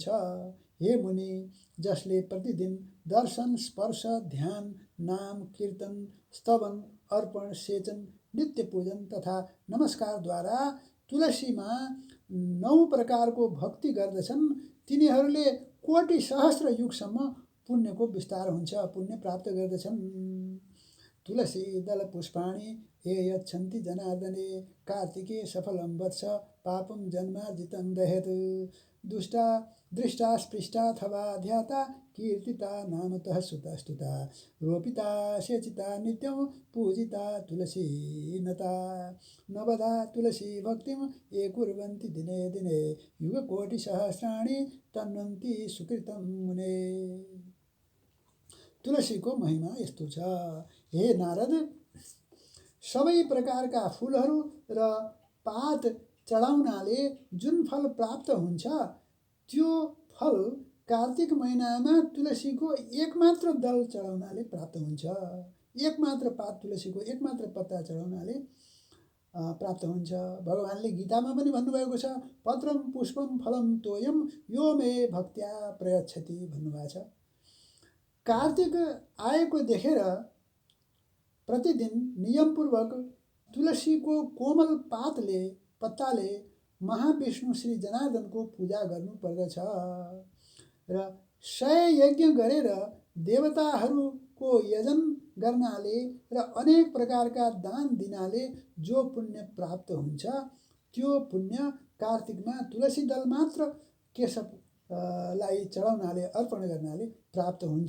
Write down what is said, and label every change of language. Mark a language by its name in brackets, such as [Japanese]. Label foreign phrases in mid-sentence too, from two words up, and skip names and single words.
[Nepali] हे मुनि, जसले प्रतिदिन दर्शन, स्पर्श, ध्यान, नाम, कीर्तन, स्तवन, अर्पण, सेचन, नित्य पूजन तथा नमस्कारद्वारा तुलसीमा 9 प्रकारको भक्ति गर्दछन् तिनीहरूले कोटि सहस्र युगसम्म पुण्यको विस्तार हुन्छ, पुण्य प्राप्त गर्दछन्। [Sanskrit] तुलसी दल पुष्पाणि ये यच्छन्ति जनार्दने कार्तिके सफलं वत्स पापं जन्मार्जितं दहेत् दुष्टा दृष्टा स्पृष्टाथवा ध्याता कीर्तिता नामतः सुतस्तुता रोपिता सेचिता नित्यं पूजिता तुलसी नता नवधा तुलसी भक्तिं ये कुर्वन्ति दिने दिने युगकोटिसहस्राणि तन्वन्ति सुकृतं मुने। [Nepali] तुलसीको महिमा यस्तो छ। हे नारद, सबै प्रकारका फुलहरू र पात चढाउनाले जुन फल प्राप्त हुन्छ त्यो फल कार्तिक महिनामा तुलसीको एकमात्र दल चढाउनाले प्राप्त हुन्छ। एकमात्र पात तुलसीको एकमात्र पत्ता चढाउनाले प्राप्त हुन्छ। भगवानले गीतामा पनि भन्नुभएको छ, [Sanskrit] पत्रम पुष्पम फलम तोयम यो मे भक्त्या प्रयच्छति [Nepali] भन्नुभएको छ। कार्तिक आएको देखेर प्रतिदिन नियमपूर्वक तुलसीको कोमल पत्ताले महाविष्णु श्री जनार्दनको पूजा गर्नुपर्दछ र 100 यज्ञ गरेर देवताहरूको यजन गर्नाले र अनेक प्रकारका दान दिनाले जो पुण्य प्राप्त हुन्छ त्यो पुण्य कार्तिकमा तुलसी दल मात्र केशवलाई चढाउनाले अर्पण गर्नाले प्राप्त हुन्छ।